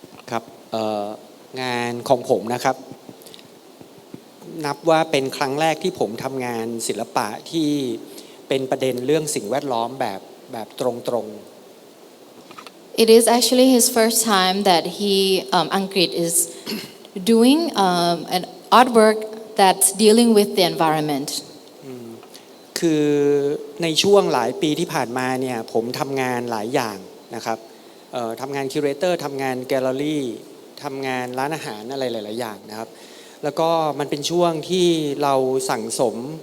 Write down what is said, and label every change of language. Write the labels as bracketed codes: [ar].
[th] ครับงานของผมนะครับนับว่าเป็นครั้งแรกที่ผมทำงานศิลปะที่เป็นประเด็นเรื่องสิ่งแวดล้อมแบบตรงๆ [en] It is actually his first time that he Angkrit is doing an artwork that's dealing with the environment. [th] คือในช่วงหลายปีที่ผ่านมาเนี่ยผมทำงานหลายอย่างนะครับทำงาน Curated ทำงานแกลเลอรี่ทำงานร้านอาหารอะไรหลายๆอย่างนะครับแล้วก็มันเป็นช่วงที่เราสั่งสม